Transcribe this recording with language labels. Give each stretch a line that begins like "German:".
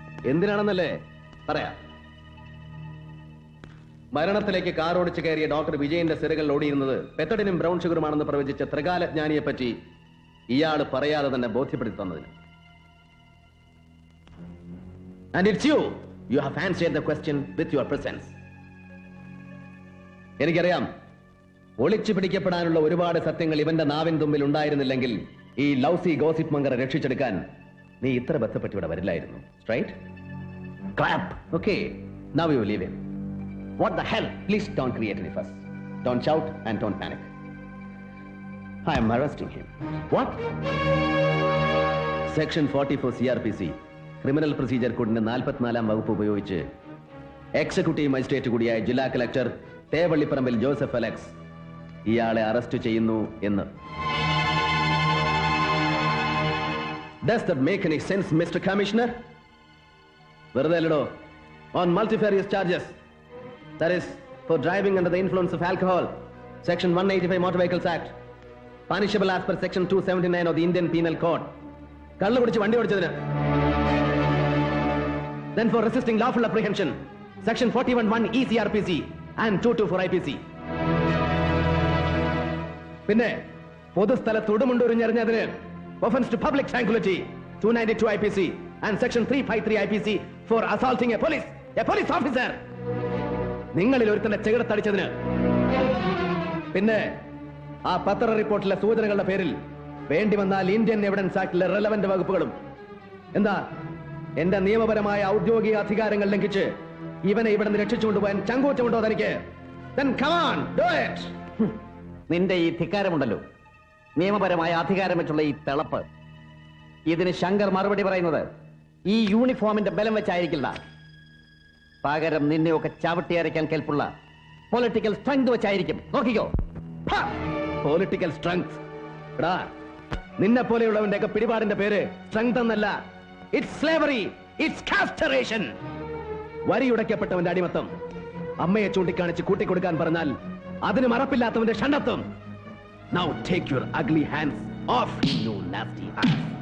Malayalam: എന്തിനാണെന്നല്ലേ പറയാം. മരണത്തിലേക്ക് കാർ ഓടിച്ചു കയറിയ ഡോക്ടർ വിജയന്റെ സിരകൾ ഓടിയിരുന്നത് പെത്തഡിനും ബ്രൗൺ ഷുഗറുമാണെന്ന് പ്രവചിച്ച ത്രികാലജ്ഞാനിയെ പറ്റി ഇയാൾ പറയാതെ തന്നെ ബോധ്യപ്പെടുത്തി തന്നതിന്.
English: And it's you. You have answered the question with your presence.
Malayalam: എനിക്കറിയാം ഒളിച്ചു പിടിക്കപ്പെടാനുള്ള ഒരുപാട് സത്യങ്ങൾ ഇവന്റെ നാവിൻ തുമ്പിൽ ഉണ്ടായിരുന്നില്ലെങ്കിൽ ഈ ലൗസി ഗോസിപ്പ് മങ്കറെ രക്ഷിച്ചെടുക്കാൻ നീ ഇത്ര ബന്ധപ്പെട്ട് ഇവിടെ വരില്ലായിരുന്നു.
English: Right? Clap. Okay. Now you leave him. What the hell? Please don't create any fuss. Don't shout and don't panic. I am arresting him. What?
Malayalam: Section 44 CRPC criminal procedure കോഡിന്റെ 44-ാം വകുപ്പ് ഉപയോഗിച്ച് executive magistrate കൂടിയായ ജില്ലാ collector തേവള്ളിപ്പറമ്പിൽ Joseph Alex ഇയാളെ arrest ചെയ്യുന്നു എന്ന്.
English: Does that make any sense, Mr. Commissioner?
Malayalam: വെറുതെയല്ലോ.
English: On multifarious charges, that is for driving under the influence of alcohol, Section 185 Motor Vehicles Act, punishable as per Section 279 of the Indian Penal Code.
Malayalam: കള്ളു കുടിച്ച് വണ്ടി ഓടിച്ചതിന്.
English: Then for resisting lawful apprehension, Section 41(1) ECRPC and 224 IPC.
Malayalam: പിന്നെ പൊതുസ്ഥലത്ത് ഉടുമുണ്ടുരിഞ്ഞെറിഞ്ഞതിന്
English: offense to public tranquility, 292 IPC and Section 353 IPC for assaulting a police officer.
Malayalam: നിങ്ങളിൽ ഒരുത്തന്റെ ചെകിടത്തടിച്ചതിന്. പിന്നെ ആ പത്ര റിപ്പോർട്ടിലെ സൂചനകളുടെ പേരിൽ വേണ്ടി വന്നാൽ ഇന്ത്യൻ എവിഡൻസ് ആക്ടിലെ റെലവന്റ് വകുപ്പുകളും. എന്താ എന്റെ നിയമപരമായ ഔദ്യോഗിക അധികാരങ്ങൾ ലംഘിച്ച് ഇവനെ ഇവിടെ നിന്ന് രക്ഷിച്ചുകൊണ്ടുപോകാൻ ചങ്കൂറ്റമുണ്ടോ തനിക്ക്?
English: Then come on, do it.
Malayalam: നിന്റെ ഈ ധിക്കാരമുണ്ടല്ലോ, നിയമപരമായ അധികാരം വെച്ചുള്ള ഈ തിളപ്പ്, ഇതിന് ശങ്കർ മറുപടി പറയുന്നത് ഈ യൂണിഫോമിന്റെ ബലം വെച്ചായിരിക്കില്ല. പകരം നിന്നെയൊക്കെ ചവിട്ടിയരയ്ക്കാൻ കെൽപ്പുള്ള പൊളിറ്റിക്കൽ സ്ട്രെങ്ത് വെച്ചായിരിക്കും. നോക്കിക്കോ. Political strength. നിന്നെ പോലെയുള്ളവന്റെ ഒക്കെ പിടിപാടിന്റെ പേര് സ്ട്രെങ്ത് എന്നല്ല,
English: It's slavery, it's castration.
Malayalam: വരിയുടയ്ക്കപ്പെട്ടവന്റെ അടിമത്തം. അമ്മയെ ചൂണ്ടിക്കാണിച്ച് കൂട്ടിക്കൊടുക്കാൻ പറഞ്ഞാൽ അതിന് മറപ്പില്ലാത്തവന്റെ ഷണ്ടത്വം.
English: Now take your ugly hands off, you nasty ass.